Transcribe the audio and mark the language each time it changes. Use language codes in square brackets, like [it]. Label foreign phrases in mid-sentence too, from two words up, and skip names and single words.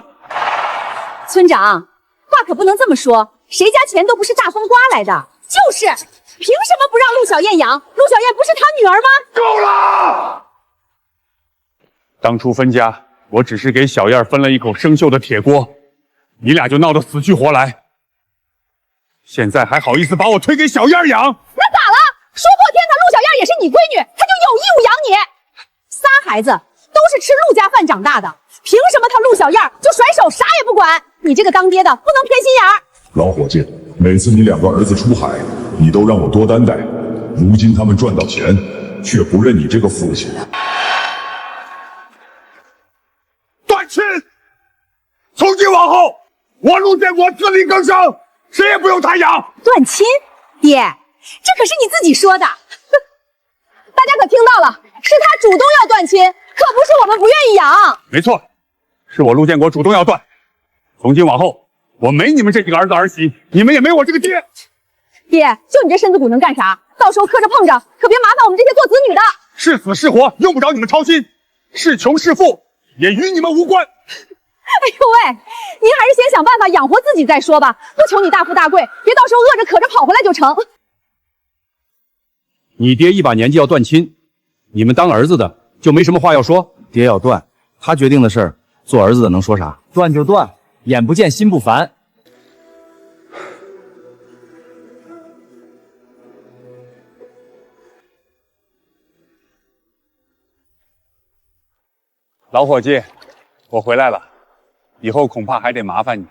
[zh] 村長，話可不能這麼說，誰家錢都不是大風刮來的。就是，憑什麼不讓陸小燕養？陸小燕不是他女兒嗎？夠了！當初分家，我只是給小燕分了一口生鏽的鐵鍋，你倆就鬧得死去活來。現在還好意思把我推給小燕養？那咋了？說破天他陸小燕也是你闺女，他就有義務養你。仨孩子都是吃陸家飯長大的，憑什麼他陸小燕就甩手啥也不管？你這個當爹的不能偏心眼兒。老伙計，每次你2個兒子出海，你都讓我多擔待，如今他們賺到錢，卻不認你這個父親。斷親！從今往後，我陸建國自力更生，誰也不用他養。斷親？爹，這可是你自己說的。大家可聽到了，是他主動要斷親，可不是我們不願意養。沒錯，是我陸建國主動要斷。從今往後，我沒你們這幾個兒子兒媳，你們也沒我這個爹。爹，就你這身子骨能幹啥？到時候磕着碰着，可別麻煩我們這些做子女的。是死是活，用不着你們操心；是窮是富，也與你們無關。哎呦喂，您還是先想辦法養活自己再說吧，不求你大富大貴，別到時候餓着渴着跑回來就成。你爹一把年紀要斷親，你們當兒子的就沒什麼話要說？爹要斷，他決定的事兒，做兒子的能說啥？斷就斷，眼不見心不煩。老伙計，我回來了，以後恐怕還得麻煩你。